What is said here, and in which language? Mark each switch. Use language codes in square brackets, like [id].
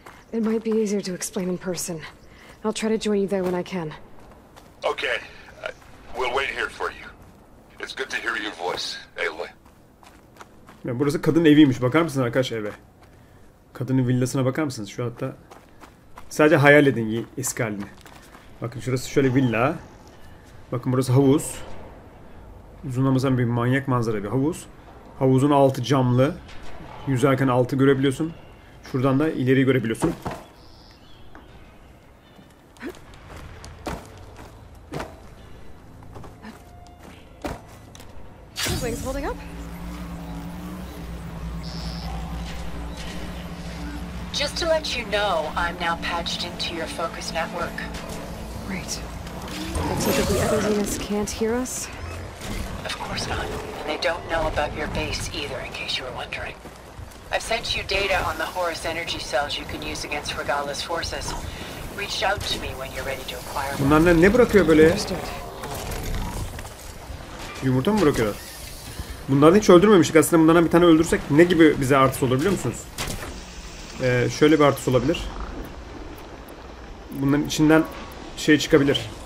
[en] It might be easier to explain in person. I'll try to join you there when I can. Okay. We'll wait here for you. It's good to hear your voice, Aloy. [tr] Ya burası kadın eviymiş. Bakar mısınız arkadaşlar eve? Kadının villasına bakar mısınız? Şu hatta sadece hayal edin eski halini. Bakın şurası şöyle villa. Bakın burası havuz. Uzunlamasam bir manyak manzara bir havuz. Havuzun altı camlı. Yüzerken altı görebiliyorsun. Şuradan da ileri görebiliyorsun. [en] Wings holding up? Just to let you know, I'm now patched into your focus network. Great. I take it the other units can't hear us? Of course not. And they don't know about your base either, in case you were wondering. I've sent you data on the Horus energy cells you can use against Regala's forces. Reach out to me when you're ready to acquire one. [tr] Bunlar ne bırakıyor böyle? Yumurta mı bırakıyorlar? Bunları hiç öldürmemiştik. Aslında bunlardan bir tane öldürsek ne gibi bize artısı olur biliyor musunuz? Şöyle bir artısı olabilir. Bunların içinden şey çıkabilir.